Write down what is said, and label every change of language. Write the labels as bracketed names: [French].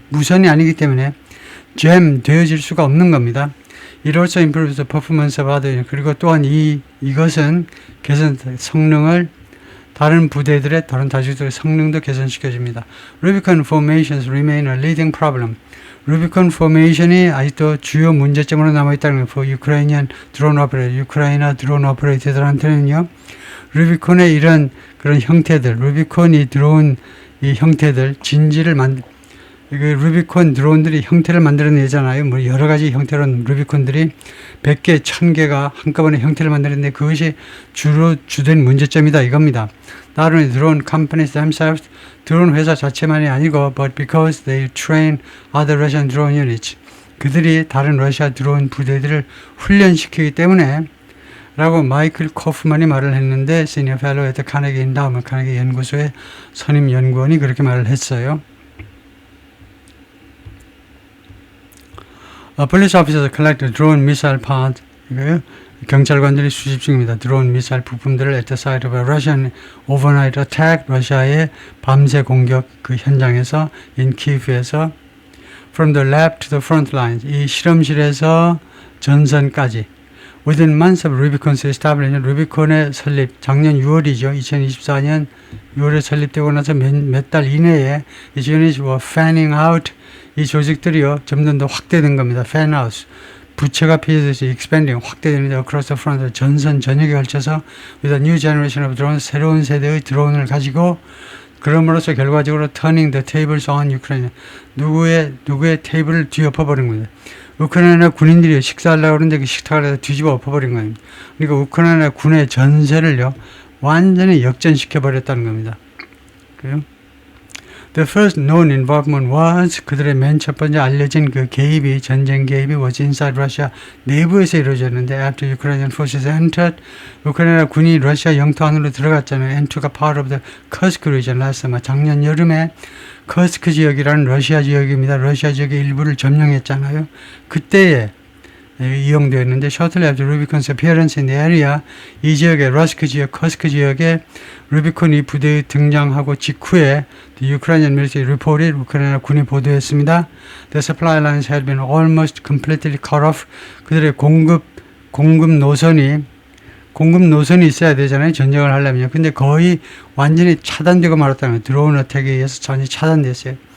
[Korean] 무선이 아니기 때문에 jam 되어질 수가 없는 겁니다. [English] It also improves the performance of other. [Korean] 그리고 또한 이것은 성능을 다른 부대들의 다른 다수들의 성능도 개선시켜줍니다. [English] Rubicon formations remain a leading problem. [Korean] 루비콘 포메이션이 아직도 주요 문제점으로 남아있다는 거예요. [English] Ukrainian drone operator, [Korean] 우크라이나 드론 오퍼레이터들한테는요. 루비콘의 이런 그런 형태들, 루비콘이 들어온 이 형태들, 루비콘 드론들이 형태를 만들어내잖아요. 뭐 여러 가지 형태로 루비콘들이 100개, 1000개가 한꺼번에 형태를 만들었는데 그것이 주된 문제점이다 이겁니다. [English] not only drone companies themselves, [Korean] 드론 회사 자체만이 아니고, [English] but because they train other Russian drone units. [Korean] 그들이 다른 러시아 드론 부대들을 훈련시키기 때문에 라고 마이클 코프만이 말을 했는데 시니어 펠로우 at 카네기 엔다우먼트 카네기 연구소의 선임 연구원이 그렇게 말을 했어요. [English] Police officers collected drone missile parts. [Korean] 이거요. 경찰관들이 수집 중입니다. 드론 미사일 부품들을 [English] at the site of a Russian overnight attack. [Korean] 러시아의 밤새 공격 그 현장에서 [English] in Kiev에서 from the lab to the front lines. [Korean] 이 실험실에서 전선까지. [English] Within months of Rubicon's establishment, [Korean] 루비콘의 설립, 작년 6월이죠. 2024년 6월에 설립되고 나서 몇 달 이내에 이 [English] units were fanning out. [Korean] 이 조직들이요, 점점 더 확대된 겁니다. [English] fan out. [Korean] 부채가 피해서 expanding, 확대됩니다. [English] across the front, [Korean] 전선 전역에 걸쳐서 [English] with a new generation of drones, [Korean] 새로운 세대의 드론을 가지고 그럼으로써 결과적으로 [English] turning the tables on Ukraine. [Korean] 누구의 테이블을 뒤엎어버린 겁니다. 우크라이나 군인들이 식사하려고 그러는데 그 식탁을 뒤집어 엎어버린 겁니다. 그러니까 우크라이나 군의 전세를요, 완전히 역전시켜버렸다는 겁니다. 그래요? [English] The first known involvement was [Korean] 그들의 맨 첫 번째 알려진 그 개입이, 전쟁 개입이 [English] was inside Russia [Korean] 내부에서 이루어졌는데 [English] after Ukrainian forces entered, [Korean] 우크라이나 군이 러시아 영토 안으로 들어갔잖아요. [English] Enter가 part of the Kursk region last summer. [Korean] 작년 여름에 커스크 지역이라는 러시아 지역입니다. 러시아 지역의 일부를 점령했잖아요. 그때에 이용되었는데 [English] shortly after Rubicon's appearance in the area, [Korean] 이 지역의 러스크 지역, 커스크 지역에 루비콘이 부대에 등장하고 직후에 [English] the Ukrainian military reported, [Korean] 우크라이나 군이 보도했습니다. [English] The supply lines had been almost completely cut off. [Korean] 그들의 공급 노선이 있어야 되잖아요. 전쟁을 하려면요. 근데 거의 완전히 차단되고 말았다는 거예요. 드론 어택에 의해서 완전히 차단됐어요.